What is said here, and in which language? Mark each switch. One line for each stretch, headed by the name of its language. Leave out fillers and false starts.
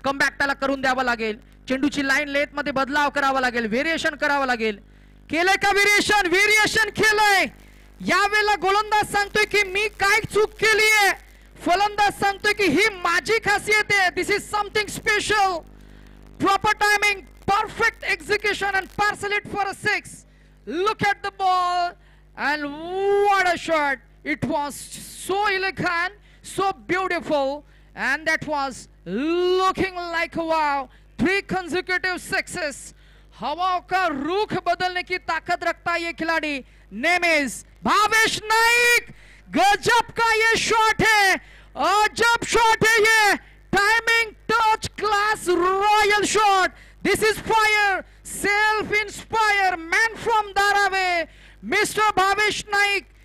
Marathi: Comeback त्याला करून द्यावं लागेल. चेंडूची लाईन लेथ मध्ये बदलाव करावा लागेल, व्हेरिएशन करावं लागेल. केलंय का व्हेरिएशन केलंय. यावेळेला गोलंदाज सांगतोय की मी काय चूक केली आहे, फलंदाज सांगतोय की ही माझी खासियत आहे.
English: This is something special. Proper timing, perfect execution and parcel it for a 6. Look at the ball and what a shot. It was so elegant, so beautiful and that was looking like a wow. 3 consecutive sixes.
Hindi: हवाओं का रुख बदलने की ताकत रखता है ये खिलाड़ी
English: name is
Hindi: भावेश नाईक. गजब का ये शॉट है अजब शॉट है ये,
English: Timing touch class royal shot. This is fire, self inspire man from Dharavi mister Bhavesh Naik.